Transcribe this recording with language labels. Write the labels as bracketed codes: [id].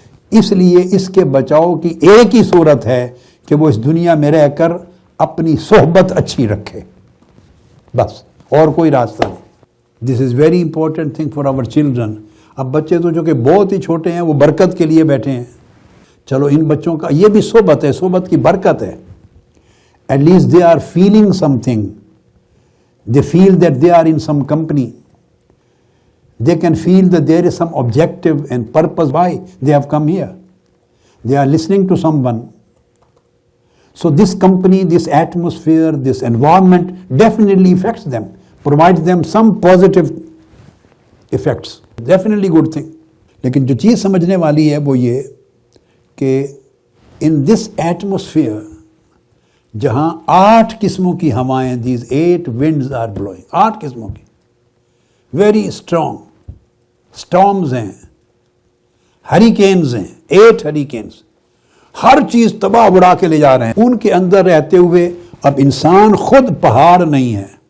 [ur] اس لیے اس کے بچاؤ کی ایک ہی صورت ہے کہ وہ اس دنیا میں رہ کر اپنی صحبت اچھی رکھے، بس، اور کوئی راستہ نہیں۔ [en] This is very important thing for our children. [ur] اب بچے تو جو کہ بہت ہی چھوٹے ہیں وہ برکت کے لیے بیٹھے ہیں، چلو ان بچوں کا یہ بھی صحبت ہے، صحبت کی برکت ہے۔ [en] At least they are feeling something. They feel that they are in some company. They can feel that there is some objective and purpose why they have come here. They are listening to someone. So this company, this atmosphere, this environment definitely affects them, provides them some positive effects. Definitely good thing. [ur] لیکن جو چیز سمجھنے والی ہے وہ یہ کہ [en] in this atmosphere [ur] جہاں 8 قسموں کی ہوائیں، [en] these 8 winds are blowing، [ur] 8 قسموں کی [en] very strong storms [ur] ہیں، ہریکینز ہیں، 8 ہریکینز، ہر چیز تباہ اڑا کے لے جا رہے ہیں۔ ان کے اندر رہتے ہوئے اب انسان خود پہاڑ نہیں ہے،